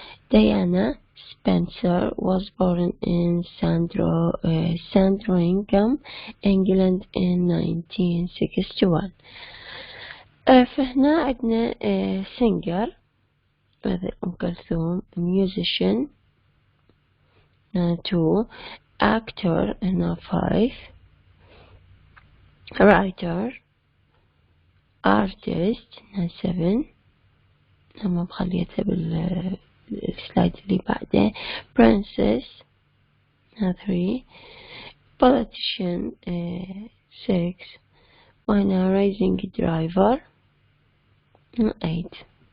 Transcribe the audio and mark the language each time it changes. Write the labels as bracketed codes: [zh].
[en] Diana Spencer was born in Sandringham, England in 1961. [ar] فهنا عندنا [en] singer مثل أم كلثوم, musician 2, actor هنا 5, writer, artist 7. [ar] أنا مخليتها بالسلايد اللي بعده. [en] princess 3, politician 6, وهنا racing driver 8.